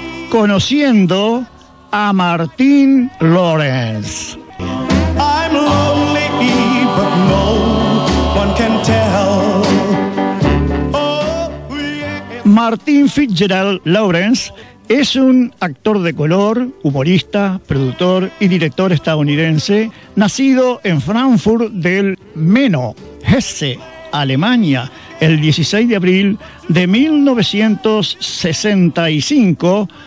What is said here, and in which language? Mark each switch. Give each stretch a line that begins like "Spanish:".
Spanish: conociendo a Martín Lorenz.
English: I'm lonely, but no one can tell. Oh, yeah.
Spanish: Martín Fitzgerald Lorenz es un actor de color, humorista, productor y director estadounidense, nacido en Frankfurt del Meno, Hesse, Alemania, el 16 de abril de 1965,